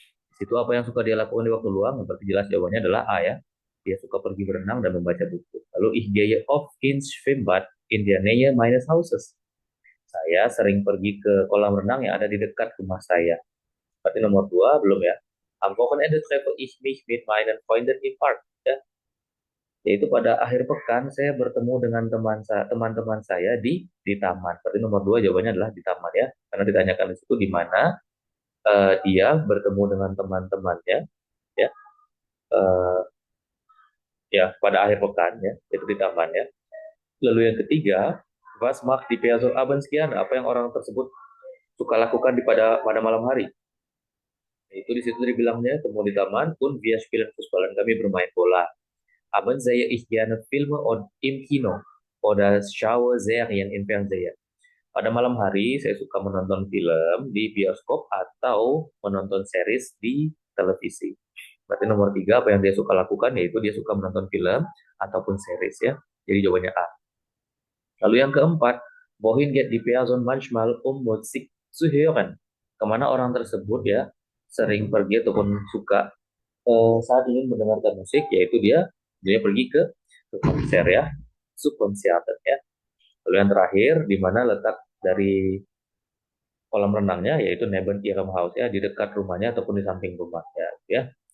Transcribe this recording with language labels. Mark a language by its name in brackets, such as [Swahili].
[Indonesian] Di situ apa yang suka dia lakukan di waktu luang? Berarti jelas jawabannya adalah A ya. Dia suka pergi berenang dan membaca buku. [German] Lalu ich gehe oft ins Schwimmbad in der Nähe meines Hauses. [Indonesian] Saya sering pergi ke kolam renang yang ada di dekat rumah saya. Berarti nomor 2 belum ya. [German] Am Wochenende treffe ich mich mit meinen Freunden im Park. [Indonesian] Ya. Yaitu pada akhir pekan saya bertemu dengan teman-teman saya di taman. Berarti nomor 2 jawabannya adalah di taman ya. Karena ditanyakan di situ di mana dia bertemu dengan teman-temannya ya. Ya pada akhir pekan ya, itu di taman ya. Lalu yang ketiga, [German] was macht die Person abends gerne? [Indonesian] Apa yang orang tersebut suka lakukan pada malam hari? Itu di situ dibilangnya temu di taman [German] und wir spielen Fußball, [Indonesian] dan kami bermain bola. [German] Abends sehe ich gerne Filme im Kino oder schaue Serien im Fernsehen. [Indonesian] Pada malam hari saya suka menonton film di bioskop atau menonton series di televisi. Berarti nomor 3 apa yang dia suka lakukan yaitu dia suka menonton film ataupun series ya. Jadi jawabannya A. Lalu yang keempat, [German] wohin geht die Person manchmal Musik zu hören? [Indonesian] Kemana orang tersebut ya sering pergi ataupun suka saat ingin mendengarkan musik, yaitu dia pergi ke konser ya, Subkonzerten ya. Lalu yang terakhir, di mana letak dari kolam renangnya, yaitu [German] neben ihrem Haus [Indonesian] ya, di dekat rumahnya ataupun di samping rumahnya ya.